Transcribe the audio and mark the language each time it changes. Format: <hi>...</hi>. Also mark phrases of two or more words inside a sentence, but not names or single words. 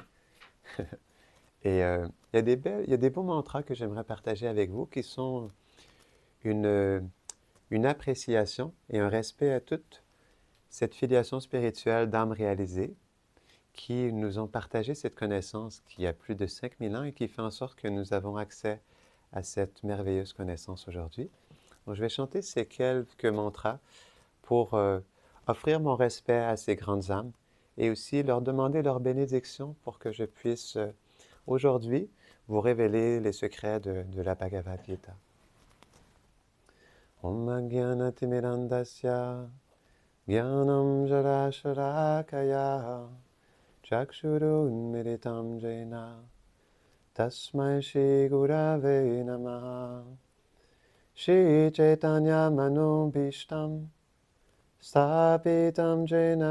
<fr>Et il y a des beaux mantras que j'aimerais partager avec vous qui sont une, une appréciation et un respect à toute cette filiation spirituelle d'âme réalisée qui nous ont partagé cette connaissance qui a plus de 5000 ans et qui fait en sorte que nous avons accès à cette merveilleuse connaissance aujourd'hui. Donc, je vais chanter ces quelques mantras pour offrir mon respect à ces grandes âmes et aussi leur demander leur bénédiction pour que je puisse aujourd'hui vous révéler les secrets de la Bhagavad Gita.</fr> <sa>ॐ ज्ञान तिमिरान्धस्य ज्ञानम् जर शरकय चक्षुरुन्मीलितम् येन तस्मै श्री गुरवे नमः श्री चैतन्य मनोऽभीष्टं स्थापितं येन</sa>